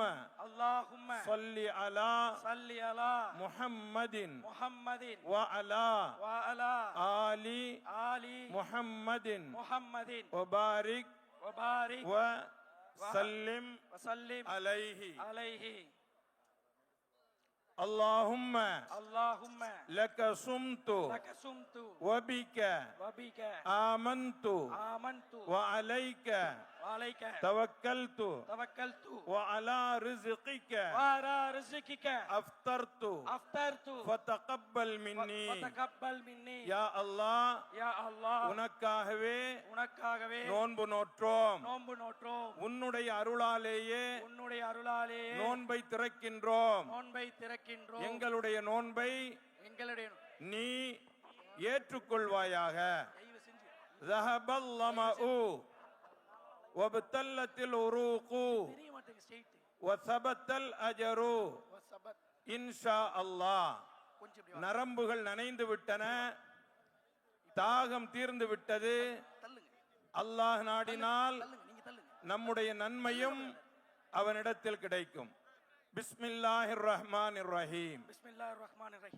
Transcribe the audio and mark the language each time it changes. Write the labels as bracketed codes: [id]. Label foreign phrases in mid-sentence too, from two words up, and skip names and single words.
[ar] அல்லாஹும்ம صل على صل على முஹம்மதின் முஹம்மதின் وعلى وعلى ஆலி ஆலி முஹம்மதின் முஹம்மதின் وبارك وبارك وسلم وسلم அலைஹி. அலைஹி. اللهم اللهم لك صمت لك صمت وبك وبك آمنت آمنت وعليك وعليك توكلت توكلت وعلى رزقك وعلى رزقك أفطرت أفطرت فتقبل مني فتقبل مني يا الله يا الله [ta] உனக்காகவே உனக்காகவே நோன்பு நோற்றோம். நோன்பு நோற்றோம். உன்னுடைய அருளாலேயே உன்னுடைய அருளாலே நோன்பை திறக்கின்றோம். நோன்பை திறக்கின்றோம். எங்களுடைய நோன்பை எங்களுடைய நீ ஏற்றுக்கொள்வாயாக. தயவு செஞ்சு [ar] ذهب الظمأ وابتلت العروق [ta] தெரிய மாட்டேங்க ஸ்ட்ரைட் [ar] وثبت الأجر சபத். إن شاء الله. [ta] கொஞ்சம் இப்படி நரம்புகள் நனைந்து விட்டன, தாகம் தீர்ந்து விட்டது. தள்ளுங்க அல்லாஹ் நாடினால் தள்ளுங்க நீங்க தள்ளுங்க. நம்முடைய நன்மையும் அவனிடத்தில் கிடைக்கும். [ar] بسم الله الرحمن الرحيم. بسم الله الرحمن الرحيم.